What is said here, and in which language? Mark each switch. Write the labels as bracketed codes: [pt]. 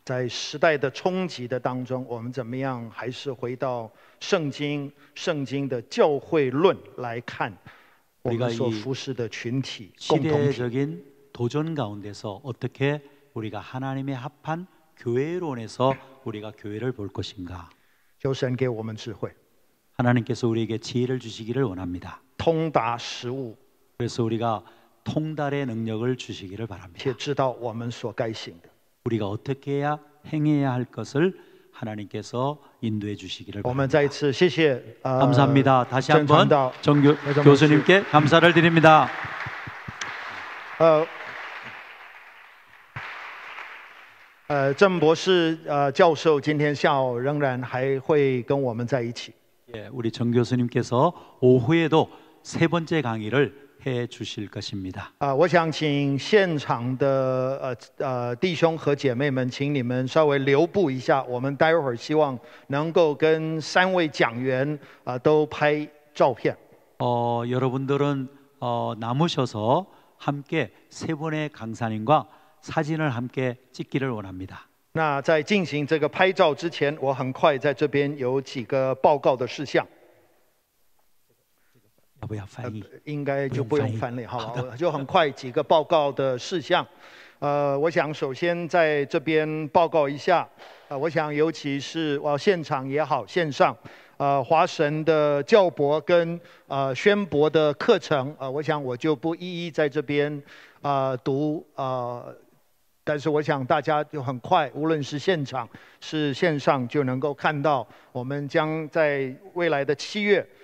[zh] 在时代的冲击的当中，我们怎么样还是回到圣经的教会论来看我们所服侍的群体共同体。 [ko] 시대적인 도전 가운데서 어떻게 우리가 하나님의 합한 교회론에서 우리가 교회를 볼 것인가? [zh] 求神给我们智慧， [ko] 하나님께서 우리에게 지혜를 주시기를 원합니다. [zh] 通达实务， [ko] 그래서 우리가 통달의 능력을 주시기를 바랍니다. [zh] 且知道我们所该行的。 [ko] 우리가 어떻게 해야 행해야 할 것을 하나님께서 인도해 주시기를 [zh] 我们 [ko] 바랍니다. [zh] 再一次谢谢 [ko] 감사합니다. 다시 한번 [zh] 郑传道 [ko] 정 교수님께 감사를 드립니다. [zh] 郑博士教授今天下午仍然还会跟我们在一起。 [ko] 예, 우리 정 교수님께서 오후에도 세 번째 강의를 해 주실 것입니다. [zh] 我想请现场的弟兄和姐妹们，请你们稍微留步一下，我们待会儿希望能够跟3位讲员都拍照片。 [ko] 여러분들은 남으셔서 함께 3분의 강사님과 사진을 함께 찍기를 원합니다. [zh] 那在进行这个拍照之前，我很快在这边有几个报告的事项。要不要翻译？应该就不用翻译，好吧？就很快几个报告的事项。我想首先在这边报告一下，我想尤其是现场也好，线上，华神的教博跟宣博的课程，我想我就不一一在这边读但是我想大家就很快，无论是现场是线上，就能够看到我们将在未来的7月。